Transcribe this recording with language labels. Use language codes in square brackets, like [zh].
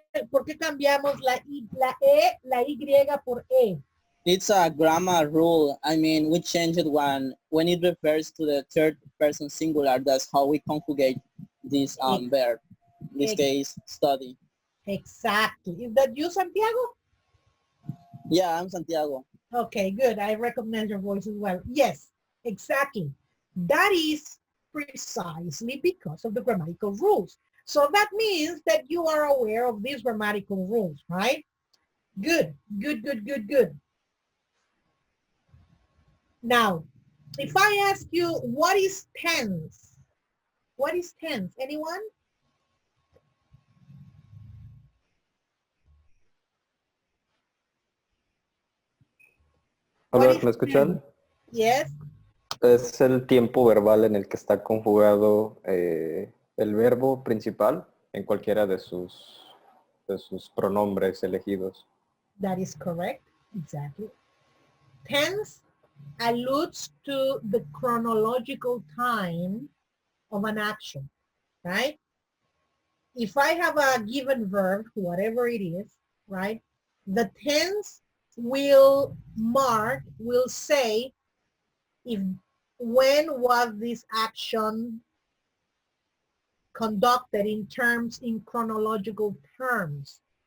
[es] ¿Por qué cambiamos la E, la Y por E? [en] It's a grammar rule. I mean, we change it when it refers to the third person singular. That's how we conjugate this verb. In this case, study. Exactly. Is that you, Santiago? Yeah, I'm Santiago. Okay, good. I recognize your voice as well. Yes, exactly. That is precisely because of the grammatical rules. So that means that you are aware of these grammatical rules, right? Good, good, good, good, good. Now, if I ask you, what is tense? What is tense? Anyone? What [es] Hola, [en] is [es] ¿me [en] tense? [es] escuchan? [en] Yes. [es] Es el tiempo verbal en el que está conjugado el verbo principal en cualquiera de sus pronombres elegidos. [en] That is correct. Exactly. Tense alludes to the chronological time of an action, right? If I have a given verb, whatever it is, right, the tense will say if when was this action conducted in chronological terms.